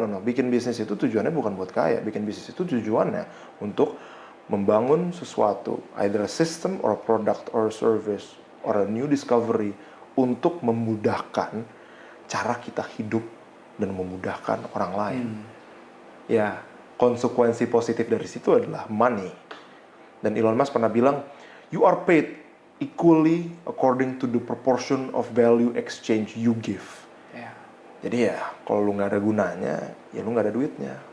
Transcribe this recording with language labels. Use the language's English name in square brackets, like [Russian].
[Indonesian] Bikin bisnis itu tujuannya bukan buat kaya. Bikin bisnis itu tujuannya untuk membangun sesuatu, [English] either a system or a product or a service or a new discovery [Indonesian] untuk memudahkan cara kita hidup dan memudahkan orang lain. Ya, konsekuensi positif dari situ adalah money. Dan [English] Elon Musk [Indonesian] pernah bilang, [English] you are paid equally according to the proportion of value exchange you give. [Indonesian] Jadi ya kalau lu nggak ada gunanya, ya lu nggak ada duitnya.